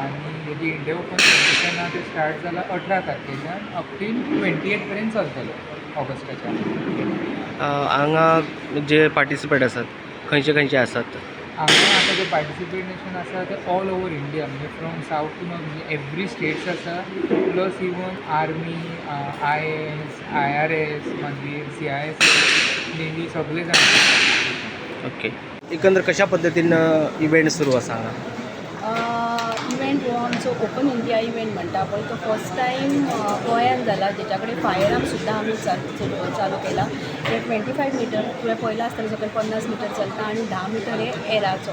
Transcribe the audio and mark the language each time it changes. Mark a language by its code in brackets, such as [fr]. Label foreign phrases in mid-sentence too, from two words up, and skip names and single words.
[kok] आणि हेजी इंडिया [en] open competition [kok] आहा ते स्टार्ट जाला 18 तारखेच्यान [en] up till [kok] 28 पर्यंत चलतलो ऑगस्टाच्या. हांगा जे पार्टिसिपेट आसात खंयचे खंयचे आसात? हांगा आतां जे पार्टिसिपेशन आसा ते [en] all over India [kok] म्हणजे [en] from south to north [kok] म्हणजे [en] every states [kok] आसा. [en] plus even army, [kok] IAS, IRS मागीर CIS, नेव्ही सगळे जाण. ओके. एकंदर कशा पद्दतीन इव्हेंट सुरू आसा हांगा? इव्हेंट हो आमचो ओपन इंडिया इव्हेंट म्हणटा पळय तो [en] first time [kok] गोंयांत जाला. जेच्या कडेन [en] fire arm [kok] सुद्दां आमी चालू केला. हे 25 मीटर तुवें पळयलां आसतलें सकयल 50 मीटर चलता आणि 10 मीटर हे एराचो.